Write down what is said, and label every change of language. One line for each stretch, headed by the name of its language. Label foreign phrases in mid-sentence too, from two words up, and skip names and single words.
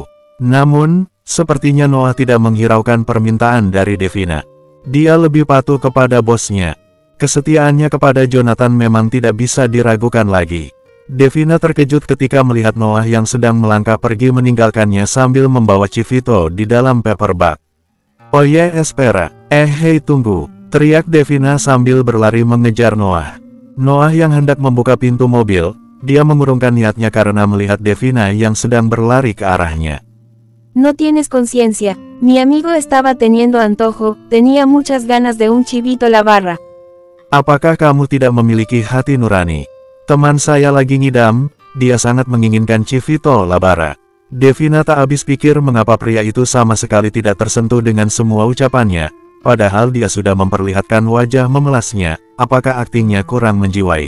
Indonesian: Namun, sepertinya Noah tidak menghiraukan permintaan dari Devina. Dia lebih patuh kepada bosnya. Kesetiaannya kepada Jonathan memang tidak bisa diragukan lagi. Devina terkejut ketika melihat Noah yang sedang melangkah pergi meninggalkannya sambil membawa Chivito di dalam paper bag.
Spanish: Oye espera,
Indonesian: hei tunggu, teriak Devina sambil berlari mengejar Noah. Noah yang hendak membuka pintu mobil, dia mengurungkan niatnya karena melihat Devina yang sedang berlari ke arahnya.
Spanish: No tienes conciencia, mi amigo estaba teniendo antojo, tenía muchas ganas de un chivito la barra.
Indonesian: Apakah kamu tidak memiliki hati nurani? Teman saya lagi ngidam, dia sangat menginginkan Chivito Labara. Devina tak habis pikir mengapa pria itu sama sekali tidak tersentuh dengan semua ucapannya, padahal dia sudah memperlihatkan wajah memelasnya, apakah aktingnya kurang menjiwai.